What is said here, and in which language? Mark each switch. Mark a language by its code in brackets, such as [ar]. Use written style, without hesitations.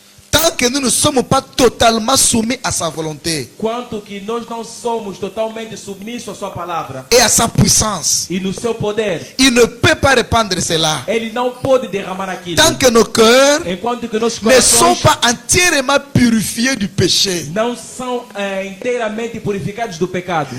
[fr] tant que nous ne sommes pas totalement soumis à sa volonté [pt] quanto que nós não somos totalmente submissos à sua palavra [fr] et à sa puissance. [pt] e no seu poder. [fr] Il ne peut pas répandre cela. [pt] Ele não pode derramar aquilo. [fr] Tant que nos cœurs [pt] Enquanto que nossos [fr] ne sont [pt] corações [fr] pas entièrement purifiés du péché [pt] não são inteiramente purificados do pecado